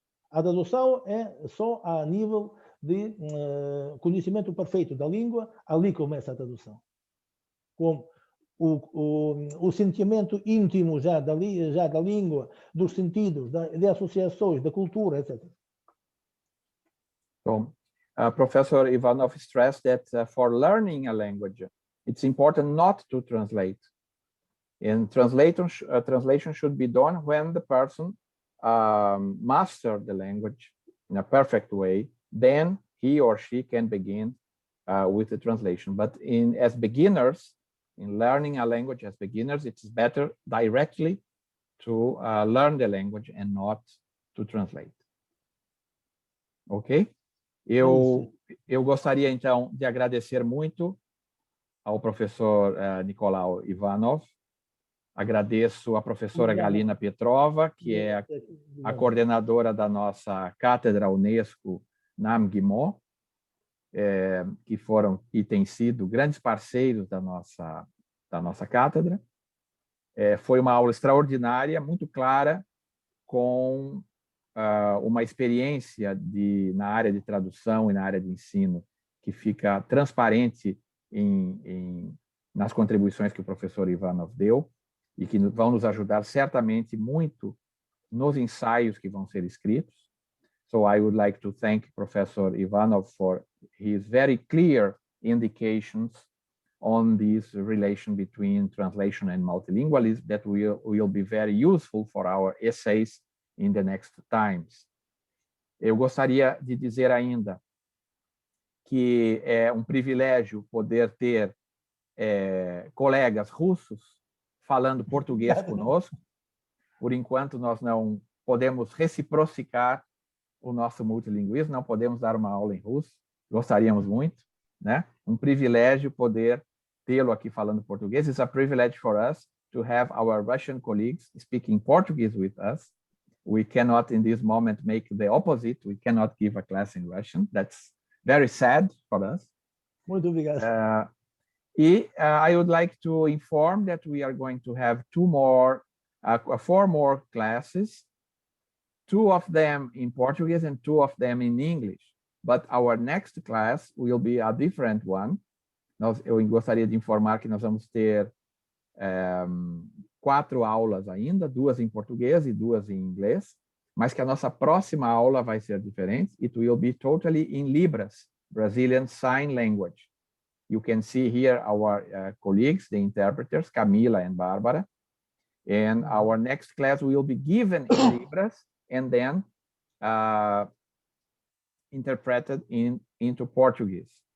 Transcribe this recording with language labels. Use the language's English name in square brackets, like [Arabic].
[Portuguese] A tradução é só a nível de conhecimento perfeito da língua, ali começa a tradução. Com o sentimento íntimo já da língua, dos sentidos, de associações, da cultura, etc. [English] So, Professor Ivanov stressed that for learning a language, it's important not to translate. And translation should be done when the person master the language in a perfect way. Then he or she can begin with the translation. But as beginners, in learning a language as beginners, it's better directly to learn the language and not to translate. Ok? [Portuguese] Eu gostaria, então, de agradecer muito ao professor Nicolau Ivanov. Agradeço a professora Galina Petrova, que é a coordenadora da nossa cátedra Unesco Nam Gimó, que foram e têm sido grandes parceiros da nossa cátedra. Foi uma aula extraordinária, muito clara, com uma experiência na área de tradução e na área de ensino que fica transparente nas contribuições que o professor Ivanov deu e que vão nos ajudar certamente muito nos ensaios que vão ser escritos. [English] So I would like to thank Professor Ivanov for his very clear indications on this relation between translation and multilingualism that will be very useful for our essays in the next times. [Portuguese] Eu gostaria de dizer ainda que é um privilégio poder ter colegas russos falando português conosco. Por enquanto, nós não podemos reciprocar o nosso multilinguismo, não podemos dar uma aula em russo, gostaríamos muito, né? Um privilégio poder tê-lo aqui falando português. [English] It's a privilege for us to have our Russian colleagues speaking Portuguese with us. We cannot, in this moment, make the opposite. We cannot give a class in Russian. That's very sad for us. [Portuguese] Muito obrigado. [English] I would like to inform that we are going to have 4 more classes, 2 of them in Portuguese and 2 of them in English. But our next class will be a different one. [Portuguese] Eu gostaria de informar que nós vamos ter 4 aulas ainda, 2 em português e 2 em inglês, mas que a nossa próxima aula vai ser diferente. [English] It will be totally in Libras, Brazilian Sign Language. You can see here our colleagues, the interpreters, Camila and Bárbara. And our next class will be given in Libras and then interpreted into Portuguese.